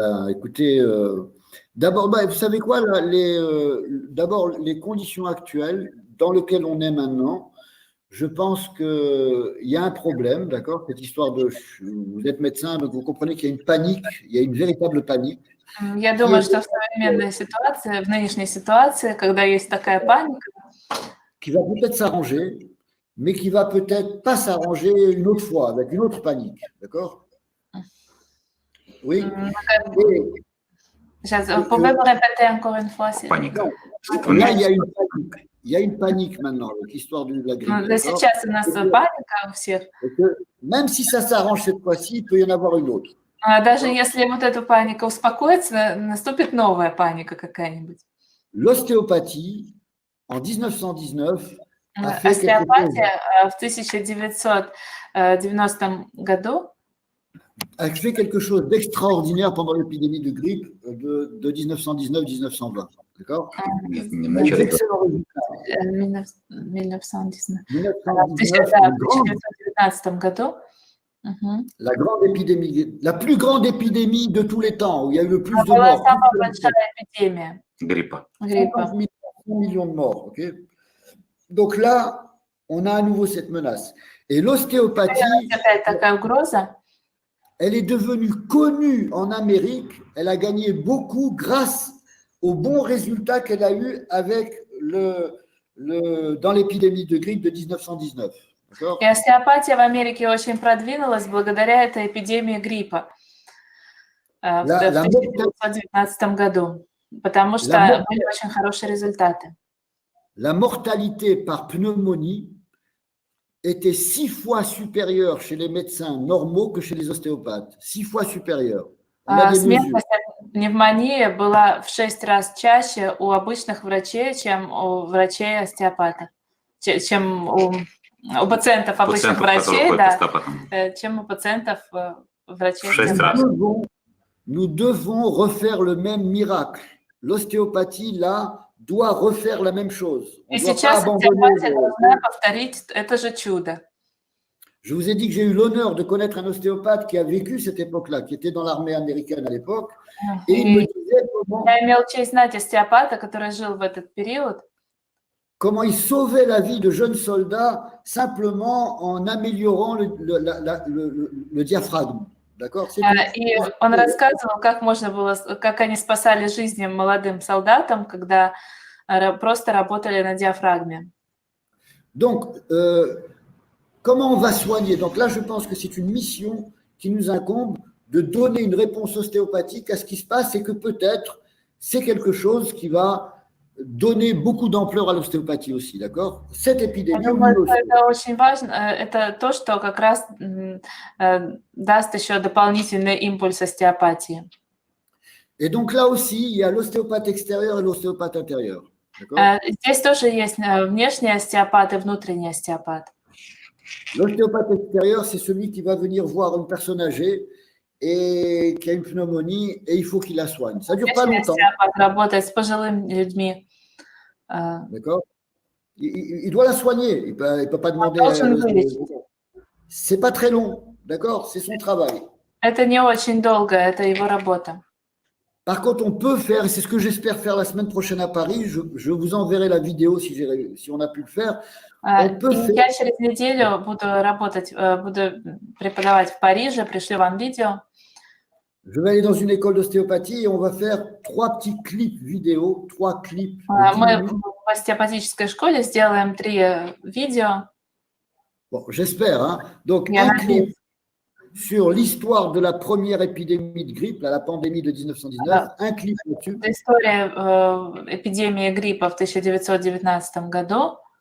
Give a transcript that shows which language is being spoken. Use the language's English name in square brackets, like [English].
[French] Écoutez, d'abord, vous savez quoi, d'abord, les conditions actuelles dans lesquelles on est maintenant, je pense qu'il y a un problème, d'accord? Cette histoire de, vous êtes médecin, donc vous comprenez qu'il y a une panique, il y a une véritable panique. [Russian] Я думаю, что в современной ситуации, в нынешней ситуации, когда есть такая паника, [French] qui va peut-être s'arranger, mais qui va peut-être pas s'arranger une autre fois, avec une autre panique, d'accord? Oui. [Russian] Сейчас, [French] pouvez-vous répéter encore une fois? [Russian] Паника. [French] Là, il y a une panique maintenant, avec l'histoire de la grippe. [Russian] Сейчас у нас паника у всех. [French] Et que même si ça s'arrange cette fois-ci, il peut y en avoir une autre. [Russian] Даже если вот эта паника успокоится, наступит новая паника какая-нибудь. [French] L'ostéopathie, en 1919, a fait quelque chose. [Russian] Остеопатия в 1990 году [French] A fait quelque chose d'extraordinaire pendant l'épidémie de grippe de 1919-1920. D'accord? Avec d'excellents résultats. 1919. 1919, [Russian] В 1919 году. [French] la grande épidémie, la plus grande épidémie de tous les temps, où il y a eu le plus de [Russian] Была [French] morts. [Russian] самая большая эпидемия Гриппа. гриппа. [French] 100 millions de morts. Okay? Donc là, on a à nouveau cette menace. Et l'ostéopathie, [Russian] Опять такая угроза. [French] elle est devenue connue en Amérique. Elle a gagné beaucoup grâce aux bons résultats qu'elle a eus avec dans l'épidémie de grippe de 1919. [Russian] И остеопатия в Америке очень продвинулась благодаря этой эпидемии гриппа в 1919 году, потому что были очень хорошие результаты. [French] La mortalité par pneumonie était 6 fois supérieure chez les médecins normaux que chez les ostéopathes. 6 fois supérieure. [Russian] Смертность от пневмонии была в 6 раз чаще у обычных врачей, чем у врачей-остеопатов, чем у пациентов обычных врачей, да, чем у пациентов врачей-остеопатов. [French] Nous devons refaire le même miracle. L'ostéopathie, là, doit refaire la même chose. [Russian] И сейчас остеопатия должна повторить это же чудо. [French] Je vous ai dit que j'ai eu l'honneur de connaître un ostéopathe qui a vécu cette époque-là, qui était dans l'armée américaine à l'époque. Et il me disait [Russian] Я имел честь знать остеопата, который жил в этот период. [French] Comment il sauvait la vie de jeunes soldats simplement en améliorant le diaphragme. D'accord? [Russian] И он рассказывал, как можно было, как они спасали жизни молодым солдатам, когда просто работали на диафрагме. [French] Donc, comment on va soigner? Donc là, je pense que c'est une mission qui nous incombe de donner une réponse ostéopathique à ce qui se passe et que peut-être c'est quelque chose qui va donner beaucoup d'ampleur à l'ostéopathie aussi, d'accord? Cette épidémie... [Russian] Это очень важно, это то, что как раз даст еще дополнительный импульс остеопатии. [French] Et donc là aussi, il y a l'ostéopathe extérieur et l'ostéopathe intérieur. [Russian] Здесь тоже есть внешний остеопат и внутренний остеопат. [French] L'ostéopathe extérieur, c'est celui qui va venir voir une personne âgée et qui a une pneumonie et il faut qu'il la soigne. Ça ne dure pas longtemps. [Russian] Работает с пожилыми людьми. [French] D'accord? Il doit la soigner. Il ne peut pas demander. C'est pas très long. D'accord? C'est son travail. [Russian] Это не очень долго, это его работа. [French] Par contre, on peut faire, et c'est ce que j'espère faire la semaine prochaine à Paris, je vous enverrai la vidéo si on a pu le faire. [Russian] Я через неделю буду работать, буду преподавать в Париже, пришлю вам видео. [French] Je vais aller dans une école d'ostéopathie et on va faire 3 petits clips vidéo, 3 clips. [Russian] Мы в остеопатической школе сделаем 3 видео. [French] Bon, j'espère, hein. Donc, un clip sur l'histoire de la première épidémie de grippe, la pandémie de 1919, un clip là-dessus. [Russian] История эпидемии гриппа в 1919 году.